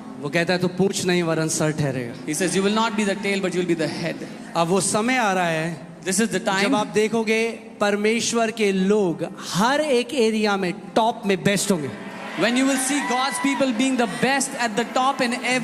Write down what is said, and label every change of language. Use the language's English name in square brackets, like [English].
[Hindi] वो कहता है तो पूंछ नहीं वरन सर ठहरेगा। [English] He says you will not be the tail but you will be the head. [Hindi] अब वो समय आ रहा है, [English] This is the [Hindi] जब [English] time [Hindi] आप देखोगे परमेश्वर के लोग हर एक एरिया में टॉप में बेस्ट होंगे। [English] when you will see God's people being the best at the top in everything.